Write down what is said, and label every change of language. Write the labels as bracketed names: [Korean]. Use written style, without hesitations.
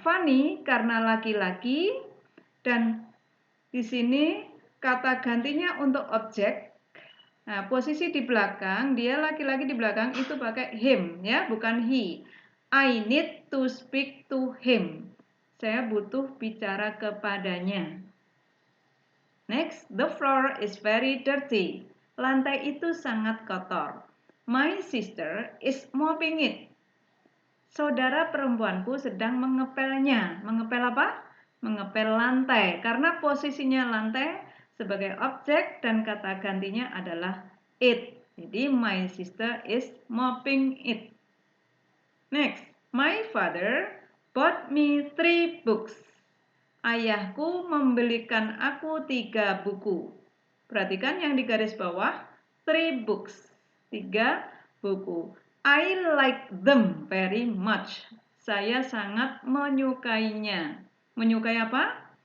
[Indonesian] Fanny karena laki-laki dan di sini kata gantinya untuk objek. Nah, posisi di belakang, dia laki-laki di belakang itu pakai him, ya, bukan he. [English] I need to speak to him. [Indonesian] Saya butuh bicara kepadanya. [English] Next, the floor is very dirty. [Indonesian] Lantai itu sangat kotor. [English] My sister is mopping it. [Indonesian] Saudara perempuanku sedang mengepelnya. Mengepel apa? Mengepel lantai. Karena posisinya lantai sebagai objek dan kata gantinya adalah it. [English] Jadi my sister is mopping it. Next, my father bought me 3 books. [Indonesian] Ayahku membelikan aku 3 buku. Perhatikan yang di garis bawah, 3 books. 3 buku. [English] I like them very much. [Indonesian] Saya sangat menyukainya. Menyukai apa?